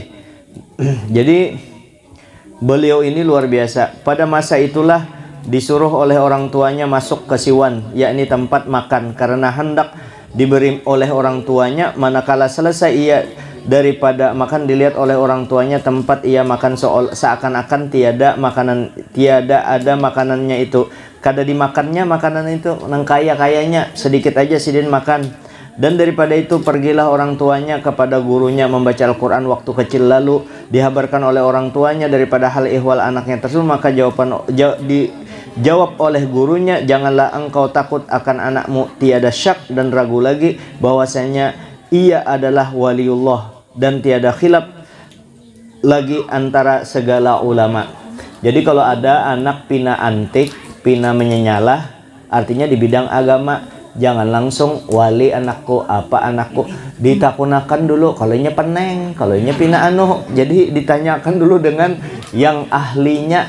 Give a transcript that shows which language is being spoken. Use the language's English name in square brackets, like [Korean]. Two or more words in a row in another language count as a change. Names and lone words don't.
[Indonesian] Jadi beliau ini luar biasa. Pada masa itulah disuruh oleh orang tuanya masuk ke siwan, yakni tempat makan, karena hendak diberi oleh orang tuanya. Manakala selesai ia daripada makan, dilihat oleh orang tuanya tempat ia makan seakan-akan tiada ada makanannya itu. [Banjar] Kada dimakannya makanan itu, nang kayanya sedikit aja sidin makan. [Indonesian] Dan daripada itu pergilah orang tuanya kepada gurunya membaca Al-Quran waktu kecil, lalu dihabarkan oleh orang tuanya daripada hal ihwal anaknya tersebut. Maka dijawab oleh gurunya, janganlah engkau takut akan anakmu, tiada syak dan ragu lagi bahwasanya ia adalah waliullah dan tiada khilaf lagi antara segala ulama. [Banjar] Jadi kalau ada anak pina antik, pina menyenyalah, artinya di bidang agama, jangan langsung wali anakku, apa anakku, ditakunakan dulu kalau nya peneng, kalau nya pina jadi ditanyakan dulu dengan yang ahlinya.